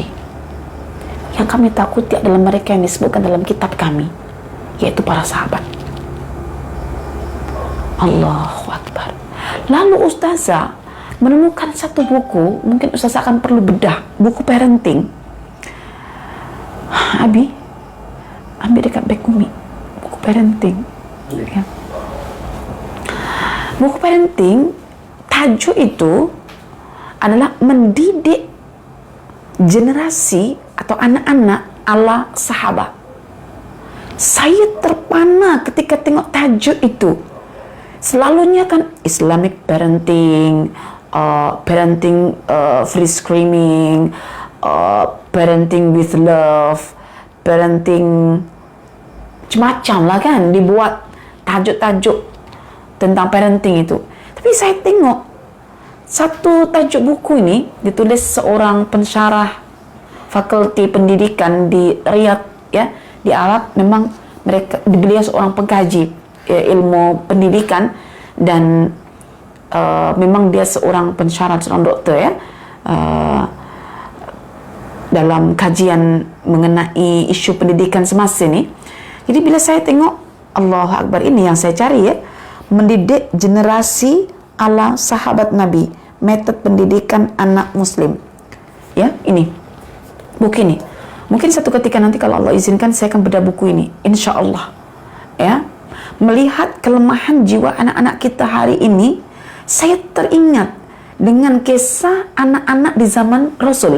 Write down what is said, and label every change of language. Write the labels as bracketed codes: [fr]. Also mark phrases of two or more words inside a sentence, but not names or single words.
[ms] Yang kami takuti adalah mereka yang disebutkan dalam kitab kami, yaitu para sahabat. [ar] الله أكبر. [ms] Lalu ustazah menemukan satu buku, mungkin ustazah akan perlu bedah, buku parenting. Abi, ambil dekat beg Umi, buku parenting. Ya. Buku parenting, tajuk itu adalah mendidik generasi atau anak-anak ala sahabat. Saya terpana ketika tengok tajuk itu. Selalunya kan [en] Islamic parenting, free screaming, parenting with love, parenting [ms] macam-macam lah kan, dibuat tajuk-tajuk tentang parenting itu. Tapi saya tengok satu tajuk buku ini ditulis seorang pensyarah fakulti pendidikan di Riyadh, ya, di Arab. Memang beliau seorang pengkaji ilmu pendidikan, dan memang dia seorang pensyarah, seorang doktor, ya, dalam kajian mengenai isu pendidikan semasa ini. Jadi bila saya tengok, [ar] الله أكبر, [ms] ini yang saya cari, ya, mendidik generasi ala sahabat Nabi, metode pendidikan anak muslim. Ya, ini buku ini. Mungkin satu ketika nanti kalau Allah izinkan saya akan bedah buku ini, [ar] إن شاء الله. [ms] Ya, melihat kelemahan jiwa anak-anak kita hari ini, saya teringat dengan kisah anak-anak di zaman Rasul.